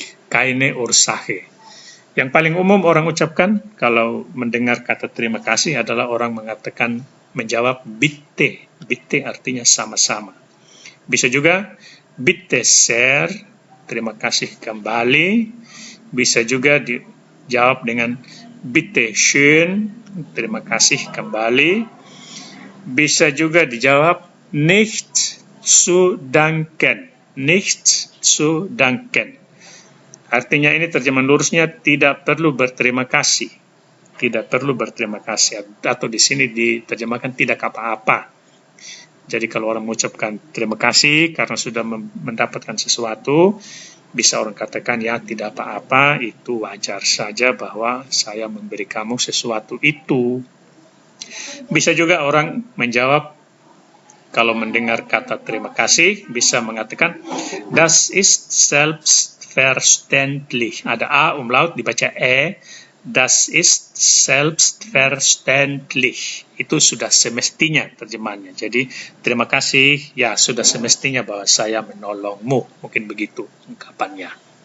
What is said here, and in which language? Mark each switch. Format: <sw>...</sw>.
<de>Keine Ursache.</de> <id>Yang paling umum orang ucapkan kalau mendengar kata terima kasih adalah orang mengatakan, menjawab bitte. Bitte artinya sama-sama. Bisa juga</id> <de>bitte sehr,</de> <id>terima kasih kembali. Bisa juga dijawab dengan</id> <de>bitte schön,</de> <id>terima kasih kembali. Bisa juga dijawab</id> <de>nicht zu danken, nicht zu danken.</de> <id>Artinya ini terjemahan lurusnya tidak perlu berterima kasih. Tidak perlu berterima kasih, atau di sini diterjemahkan tidak apa-apa. Jadi kalau orang mengucapkan terima kasih karena sudah mendapatkan sesuatu, bisa orang katakan ya tidak apa-apa, itu wajar saja bahwa saya memberi kamu sesuatu itu. Bisa juga orang menjawab kalau mendengar kata terima kasih, bisa mengatakan</id> <de>das ist selbstverständlich.</de> <id>Ada A umlaut dibaca E,</id> <de>das ist selbstverständlich.</de> <id>Itu sudah semestinya terjemahannya. Jadi terima kasih, ya sudah semestinya bahwa saya menolongmu. Mungkin begitu ungkapannya.</id>